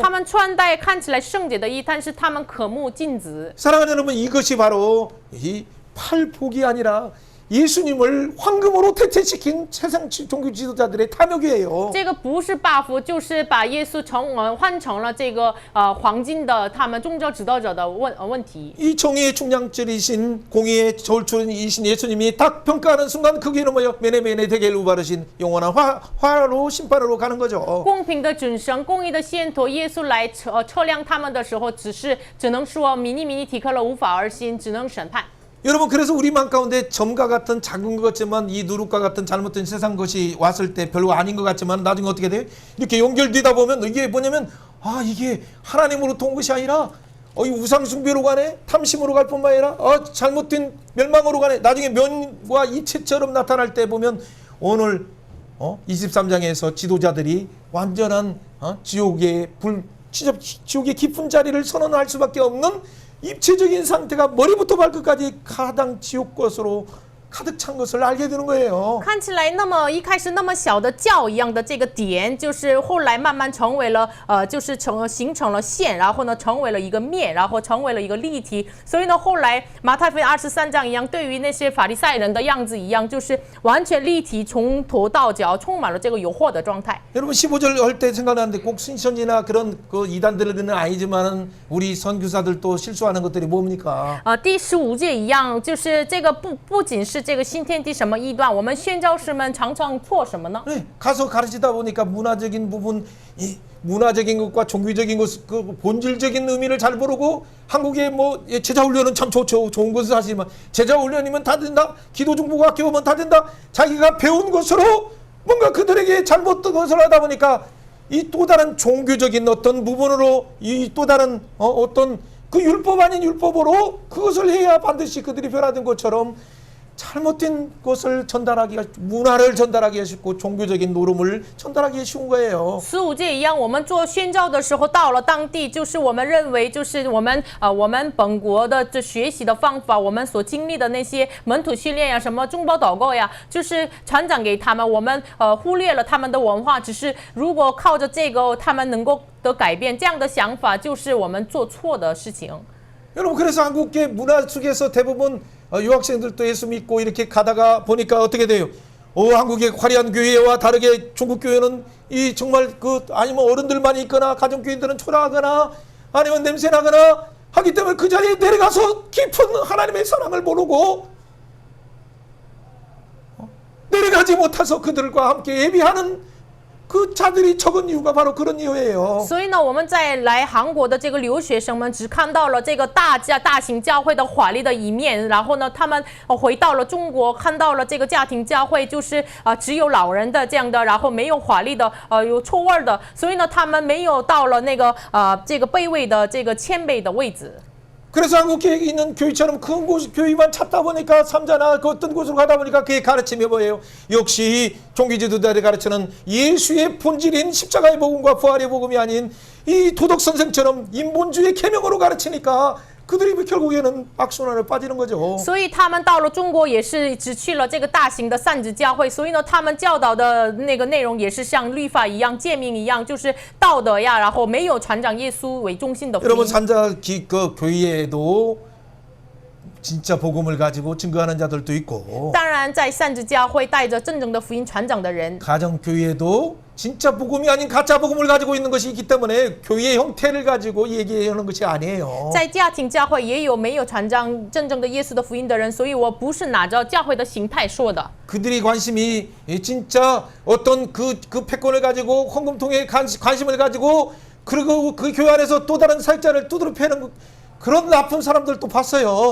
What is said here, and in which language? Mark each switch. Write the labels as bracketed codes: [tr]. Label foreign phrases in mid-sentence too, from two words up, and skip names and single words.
[zh] 他们穿戴看起来圣洁的衣，但是他们渴慕金子。 [ko] 사랑하는 여러분 이것이 바로 이 팔복이 아니라 예수님을 황금으로 퇴퇴시킨 세상 종교 지도자들의 탐욕이에요. [zh] 这个不是 buff， 就是把耶稣换成了这个黄金的他们宗教指导者的问题。 [ko] 이 정의의 중량절이신 공의의 저울추이신 예수님이 딱 평가하는 순간 그 길은 뭐요? 메네메네 대겔 우바르신 영원한 화로 심판으로 가는 거죠. [zh] 公平的准绳，公义的线头，耶稣来测量他们的时候，只能说迷尼提克了无法而心，只能审判。 [ko] 여러분 그래서 우리 마음 가운데 점과 같은 작은 것 같지만 이 누룩과 같은 잘못된 세상 것이 왔을 때 별로 아닌 것 같지만 나중에 어떻게 돼요? 이렇게 연결되다 보면 이게 뭐냐면 아 이게 하나님으로부터 온 것이 아니라 이 우상 숭배로 가네, 탐심으로 갈 뿐만 아니라 잘못된 멸망으로 가네. 나중에 면과 이체처럼 나타날 때 보면 오늘 23장에서 지도자들이 완전한 지옥의 지옥의 깊은 자리를 선언할 수밖에 없는 입체적인 상태가 머리부터 발끝까지 가당 지옥 것으로 가득 찬 것을 알게 되는 거예요. [zh] 看起来那么一开始那么小的教一样的这个点，就是后来慢慢成为了就是形成了线，然后呢成为了一个面，然后成为了一个立体。所以呢后来马太福音23章一样，对于那些法利赛人的样子一样，就是完全立体，从头到脚充满了这个有惑的状态。 [ko] 여러분 15절 할 때 생각나는데 꼭 신천지나 그런 그 이단들은 아니지만은 우리 선교사들도 실수하는 것들이 뭡니까? [zh] 第15节一样，就是这个不仅是这个新天地什么异端，我们宣教士们常常错什么呢？ [ko] 네, 가서 가르치다 보니까 문화적인 부분, 이 문화적인 것과 종교적인 것, 그 본질적인 의미를 잘 모르고 한국의 뭐 제자 훈련은 참 좋죠, 좋은 것은 사실이지만 제자 훈련이면 다 된다, 기도 중보고 학교 오면 다 된다. 자기가 배운 것으로 뭔가 그들에게 잘못된 것을 하다 보니까 이 또 다른 종교적인 어떤 부분으로 이 또 다른 어떤 그 율법 아닌 율법으로 그것을 해야 반드시 그들이 변화된 것처럼. 잘못된 것을 전달하기가 문화를 전달하기가 쉽고 종교적인 노름을 전달하기가 쉬운 거예요. [zh] 15 节一样，我们做宣教的时候，到了当地，就是我们认为，就是我们本国的这学习的方法，我们所经历的那些门徒训练呀，什么中保祷告呀，就是传讲给他们，我们忽略了他们的文化，只是如果靠着这个，他们能够得改变，这样的想法就是我们做错的事情。 [ko] 여러분 그래서 한국계 문화 속에서 대부분 유학생들도 예수 믿고 이렇게 가다가 보니까 어떻게 돼요? 한국의 화려한 교회와 다르게 중국 교회는 이 정말 아니면 어른들만 있거나 가정교인들은 초라하거나 아니면 냄새나거나 하기 때문에 그 자리에 내려가서 깊은 하나님의 사랑을 모르고 내려가지 못해서 그들과 함께 예비하는 그 자들이 적은 이유가 바로 그런 이유예요. [zh] 所以呢，我们在来韩国的这个留学生们只看到了这个大型教会的华丽的一面，然后呢，他们回到了中国，看到了这个家庭教会就是只有老人的这样的，然后没有华丽的有臭味的，所以呢，他们没有到了那个这个卑微的这个谦卑的位置。 [ko] 그래서 한국에 있는 교회처럼 큰 교회만 찾다 보니까 삼자나 그 어떤 곳으로 가다 보니까 그의 가르침이 뭐예요? 역시 종교지도자들이 가르치는 예수의 본질인 십자가의 복음과 부활의 복음이 아닌 이 도덕 선생처럼 인본주의 계명으로 가르치니까 그들이 결국에는 악순환을 빠지는 거죠. [zh] 所以他们到了中国也是只去了这个大型的散子教会，所以呢，他们教导的那个内容也是像律法一样、诫命一样，就是道德呀，然后没有传讲耶稣为中心的福 [ko] 여러분 [zh] 音。 [ko] 산자 그 교회에도 진짜 복음을 가지고 증거하는 자들도 있고 [zh] 当然，在散子教会带着真正的福音传讲的人， [ko] 가정 교회에도 진짜 복음이 아닌 가짜 복음을 가지고 있는 것이 있기 때문에 교회의 형태를 가지고 얘기하는 것이 아니에요. [zh] 在家庭教会也有没有传讲真正的耶稣的福音的人，所以我不是拿着教会的形态说的。 [ko] 그들이 관심이 진짜 어떤 그 패권을 가지고 헌금통에 관심을 가지고 그리고 그 교회 안에서 또 다른 사역자를 두드려 패는 그런 나쁜 사람들도 봤어요.